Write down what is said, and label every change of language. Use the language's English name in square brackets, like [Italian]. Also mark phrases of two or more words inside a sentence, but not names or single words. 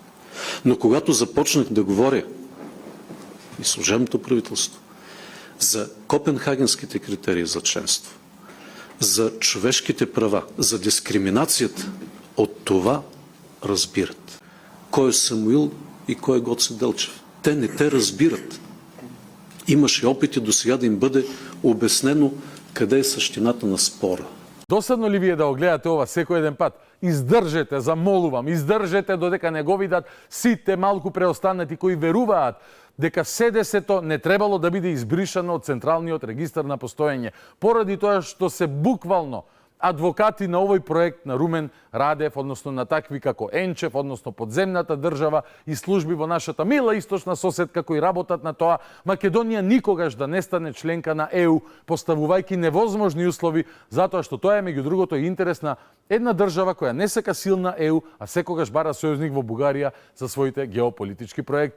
[Bulgarian] Но когато започнах да говоря и служебното правителство за копенхагенските критерии за членство, за човешките права, за дискриминацията, от това разбират. Кой е Самуил и кой е Гоце Делчев? Те не те разбират. Имаше опити до сега да им бъде обяснено къде е същината на спора. [Macedonian] Досадно ли ви е да го гледате ова секој еден пат? Издржете, замолувам, издржете додека не го видат сите малку преостанати кои веруваат дека СДС-то не требало да биде избришано од Централниот регистар на постоење, поради тоа што се буквално адвокати на овој проект на Румен Радев, односно на такви како Енчев, односно подземната држава и служби во нашата мила источна соседка кои работат на тоа Македонија никогаш да не стане членка на ЕУ, поставувајќи невозможни услови, затоа што тоа е меѓу другото и интерес на една држава која не сека силна ЕУ, а секогаш бара сојузник во Бугарија за своите геополитички проекти.